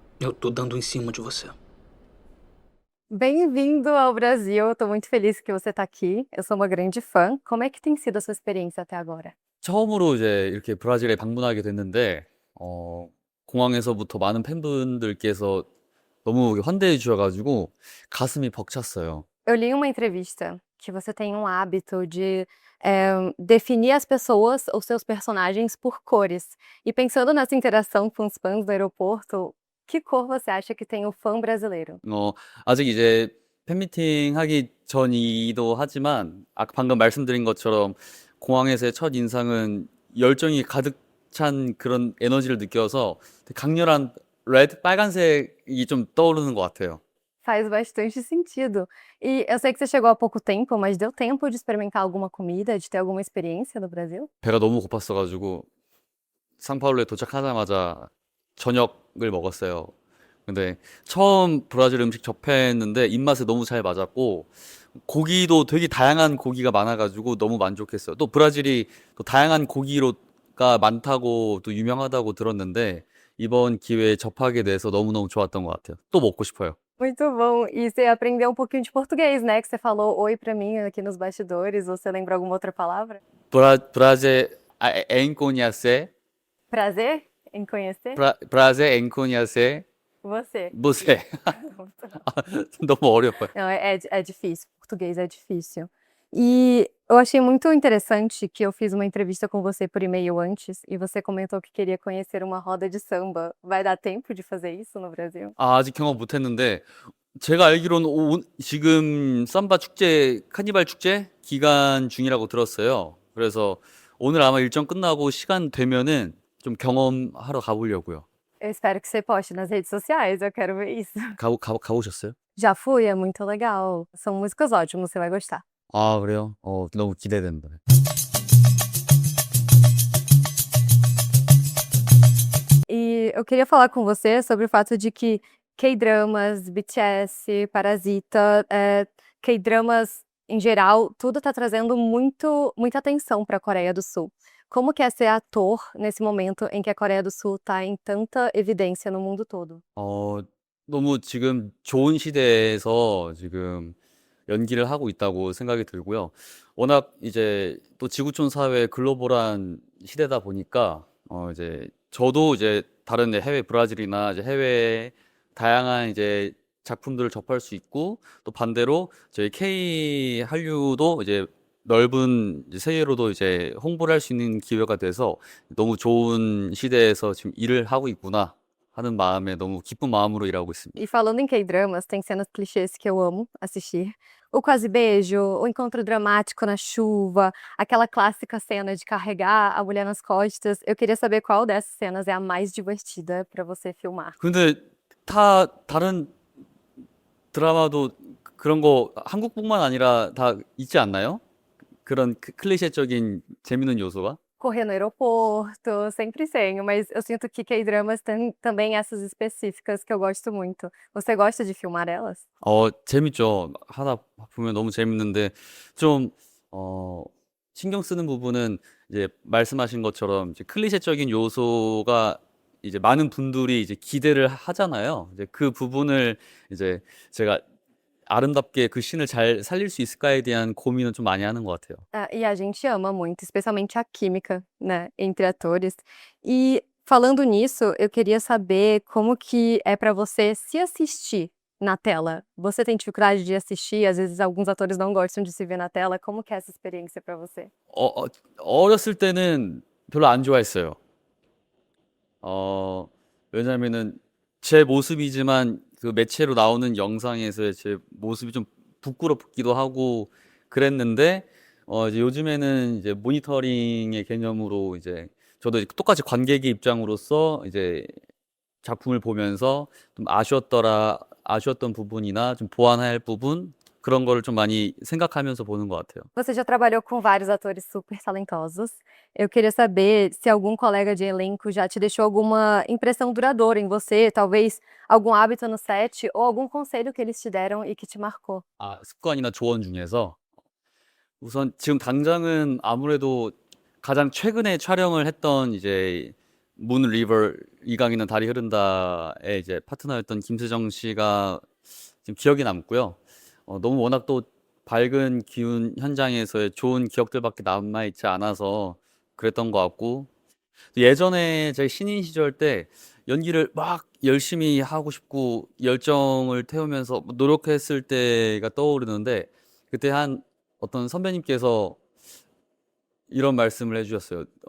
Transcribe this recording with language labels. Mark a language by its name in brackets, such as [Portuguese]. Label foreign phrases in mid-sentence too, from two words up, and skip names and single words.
[Portuguese] Eu tô dando em cima de você. Bem-vindo ao Brasil. Eu tô muito feliz que você tá aqui. Eu sou uma grande fã. Como é que tem sido a sua experiência até agora? [Korean] 처음으로 이제 이렇게 브라질에 방문하게 됐는데, 공항에서부터 많은 팬분들께서 너무 환대해 주셔가지고 가슴이 벅찼어요. [Portuguese] Eu li uma entrevista que você tem um hábito de definir as pessoas ou seus personagens por cores. E pensando nessa interação com os fãs do aeroporto, que cor você acha que tem o fã brasileiro? [Korean] 아직 이제 팬미팅 하기 전이기도 하지만, 아까 방금 말씀드린 것처럼 공항에서의 첫 인상은 열정이 가득 찬 그런 에너지를 느껴서 되게 강렬한 레드, 빨간색이 좀 떠오르는 것 같아요. [Portuguese] Faz bastante sentido. E eu sei que você chegou há pouco tempo, mas deu tempo de experimentar alguma comida, de ter alguma experiência no Brasil? [Korean] 배가 너무 고팠어가지고 상파울루에 도착하자마자 저녁을 먹었어요. 근데 처음 브라질 음식 접했는데 입맛에 너무 잘 맞았고, 고기도 되게 다양한 고기가 많아가지고 너무 만족했어요. 또 브라질이 또 다양한 고기가 많다고 또 유명하다고 들었는데, 이번 기회에 접하게 돼서 너무너무 좋았던 것 같아요. 또 먹고 싶어요. [Portuguese] Muito bom. E você aprendeu um pouquinho de português, né? Que você falou oi pra mim aqui nos bastidores. Você lembra alguma outra palavra? 브라질 앵코니아세, Prazer em conhecer 브라질 앵코니아세 você. [Korean] 무세. 너무 어려워요. [Portuguese] Não, é difícil. Português é difícil. E eu achei muito interessante que eu fiz uma entrevista com você por e-mail antes e você comentou que queria conhecer uma roda de samba. Vai dar tempo de fazer isso no Brasil? [Korean] 아직 경험 못 했는데, 제가 알기로는 지금 삼바 축제, 카니발 축제 기간 중이라고 들었어요. 그래서 오늘 아마 일정 끝나고 시간 되면은 좀 경험하러 가보려고요. [Portuguese] Eu espero que você poste nas redes sociais, eu quero ver isso. [Korean] 가보셨어요? [Portuguese] Já fui, é muito legal. São músicas ótimas, você vai gostar. [Korean] 아, 그래요? 너무 기대된다. [Portuguese] E eu queria falar com você sobre o fato de que K-dramas, BTS, Parasita, K-dramas em geral, tudo tá trazendo muita atenção para a Coreia do Sul. Como que é ser ator nesse momento em que a Coreia do Sul tá em tanta evidência no mundo todo? [Korean] 너무 지금 좋은 시대에서 지금 연기를 하고 있다고 생각이 들고요. 워낙 이제 또 지구촌 사회 글로벌한 시대다 보니까, 이제 저도 이제 다른 해외 브라질이나 이제 해외 다양한 이제 작품들을 접할 수 있고, 또 반대로 저희 K 한류도 이제 넓은 이제 세계로도 이제 홍보를 할 수 있는 기회가 돼서 너무 좋은 시대에서 지금 일을 하고 있구나 하는 마음에 너무 기쁜 마음으로 일하고 있습니다. [Portuguese] E falando em K-dramas, tem cenas clichês que eu amo assistir. O quase beijo, o encontro dramático na chuva, aquela clássica cena de carregar a mulher nas costas. Eu queria saber qual dessas cenas é a mais divertida pra você filmar. [Korean] 근데 다 다른 드라마도 그런 거 한국뿐만 아니라 다 있지 않나요? 그런 클리셰적인 재밌는 요소가? [Portuguese] Correr no aeroporto, sempre tenho, mas eu sinto que K-dramas tem também essas específicas que eu gosto muito. Você gosta de filmar elas? [Korean] 재밌죠. 하다 보면 너무 재밌는데, 좀, 어, 신경 쓰는 부분은 이제 말씀하신 것처럼 이제 클리셰적인 요소가 이제 많은 분들이 이제 기대를 하잖아요. 이제 그 부분을 이제 제가 아름답게 그 씬을 잘 살릴 수 있을까에 대한 고민은 좀 많이 하는 것 같아요. [Portuguese] E a gente ama muito, especialmente a química, né, entre atores. E falando nisso, eu queria saber como que é pra você se assistir na tela. Você tem dificuldade de assistir? Às vezes alguns atores não gostam de se ver na tela. Como que é essa experiência pra você? [Korean] 어렸을 때는 별로 안 좋아했어요. 왜냐면은 제 모습이지만 그 매체로 나오는 영상에서의 제 모습이 좀 부끄럽기도 하고 그랬는데, 이제 요즘에는 이제 모니터링의 개념으로 이제 저도 이제 똑같이 관객의 입장으로서 이제 작품을 보면서 좀 아쉬웠던 부분이나 좀 보완해야 할 부분, 그런 거를 좀 많이 생각하면서 보는 것 같아요. [Portuguese] Você já trabalhou com vários atores super talentosos. Eu queria saber se algum colega de elenco já te deixou alguma impressão duradoura em você, talvez algum hábito no set ou algum conselho que eles te deram e que te marcou. [Korean] 습관이나 조언 중에서 우선 지금 당장은 아무래도 가장 최근에 촬영을 했던 이제 문 리버 이강인은 달이 흐른다에 이제 파트너였던 김수정 씨가 지금 기억에 남고요. 너무 워낙 또 밝은 기운 현장에서의 좋은 기억들밖에 남아있지 않아서 그랬던 것 같고, 예전에 제 신인 시절 때 연기를 막 열심히 하고 싶고 열정을 태우면서 노력했을 때가 떠오르는데, 그때 한 어떤 선배님께서 이런 말씀을 해주셨어요.